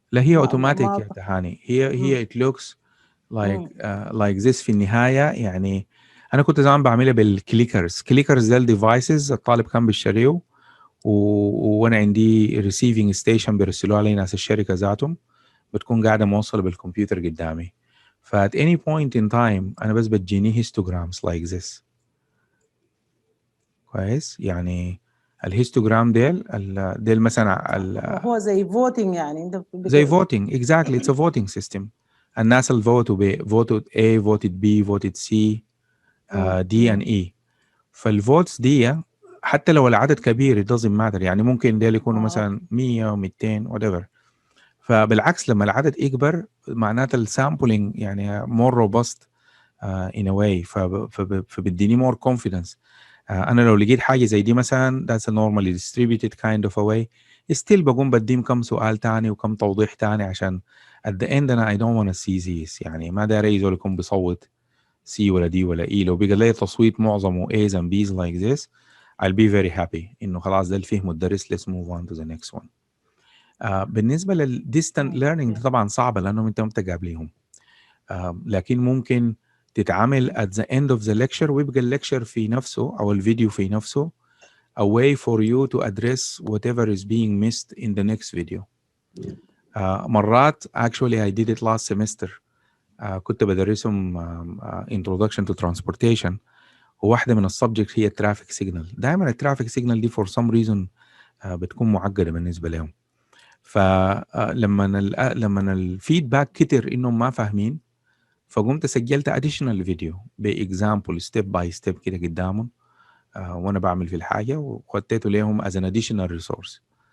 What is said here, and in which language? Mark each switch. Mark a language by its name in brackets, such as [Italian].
[Arabic] لا هي أوتوماتيك يا تهاني، هي [English] it looks like this [Arabic] في النهاية. يعني أنا كنت زمان بعملها بالكليكرز ده الديفايسز الطالب كان بيشتريه وأنا عندي [English] receiving station [Arabic] بيرسلوها لي ناس الشركة ذاتهم، بتكون قاعدة موصلة بالكمبيوتر قدامي. [English] at any point in time [Arabic] أنا بس بتجيني [English] histograms like this. [Arabic] كويس، يعني الهيستوجرام ديل مثلا هو زي فوتينج يعني زي فوتينج [English] exactly it's a voting system. [Arabic] الناس اللي فوتوا [English] A voted B voted C D and E. [Arabic] فالفوتس دي حتى لو العدد كبير [English] it doesn't matter، [Arabic] يعني ممكن ديل يكونوا مثلا 100 و200 whatever. فبالعكس لما العدد يكبر معناته السامبلينج يعني [English] more robust in a way، [Arabic] فبديني more confidence. أنا لو لقيت حاجة زي دي مثلا [English] that's a normally distributed kind of a way، [Arabic] still بقوم بديم كم سؤال تاني وكم توضيح تاني عشان [English] at the end [Arabic] أنا [English] I don't want to see this، [Arabic] يعني ما داري أي زول يكون بيصوت C ولا D ولا E. لو بقى لي تصويت معظمه A's and B's [English] like this I'll be very happy [Arabic] إنه خلاص ده اللي فيه مدرس [English] let's move on to the next one. [Arabic] بالنسبة للdistant learning طبعا صعبة لأنهم أنت متقابليهم، لكن ممكن تتعامل [English] at the end of the lecture [Arabic] ويبقى الليكشر في نفسه أو الفيديو في نفسه [English] a way for you to address whatever is being missed in the next video. مرات actually I did it last semester. [Arabic] كنت بدرسهم [English] introduction to transportation، [Arabic] وواحدة من السبجكت هي traffic signal. دائما الترافيك signal دي [English] for some reason [Arabic] بتكون معقدة بالنسبة لهم، فلما الفيدباك كتر انهم ما فاهمين، فقمت سجلت [English] additional video باكزامبل step by step [Arabic] كده قدامهم وانا بعمل في الحاجه، وخدته لهم [English] As an additional resource.